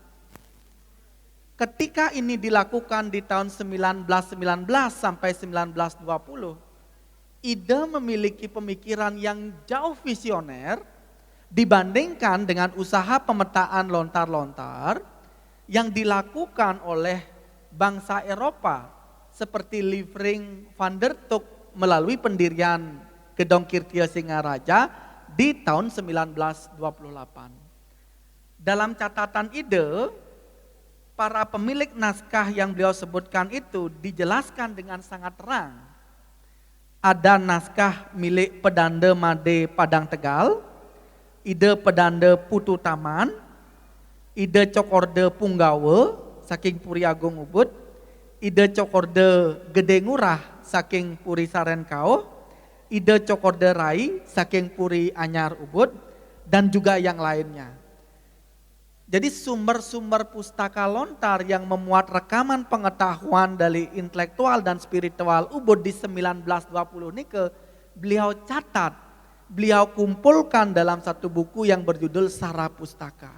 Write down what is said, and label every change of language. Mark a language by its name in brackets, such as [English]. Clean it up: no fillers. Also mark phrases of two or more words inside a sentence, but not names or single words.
[Indonesian] Ketika ini dilakukan di tahun 1919 sampai 1920, Ide memiliki pemikiran yang jauh visioner dibandingkan dengan usaha pemetaan lontar-lontar yang dilakukan oleh bangsa Eropa seperti Lievering van der Tuk melalui pendirian Gedong Kirtia Singaraja di tahun 1928. Dalam catatan Ide, para pemilik naskah yang beliau sebutkan itu dijelaskan dengan sangat terang. Ada naskah milik Pedanda Made Padang Tegal, Ide Pedanda Putu Taman, Ide Cokorde Punggawa saking Puri Agung Ubud, Ide Cokorde Gede Ngurah saking Puri Sarenkau, Ide Cokorde Rai saking Puri Anyar Ubud, dan juga yang lainnya. Jadi sumber-sumber pustaka lontar yang memuat rekaman pengetahuan dari intelektual dan spiritual Ubud di 1920 ini beliau catat, beliau kumpulkan dalam satu buku yang berjudul Sara Pustaka.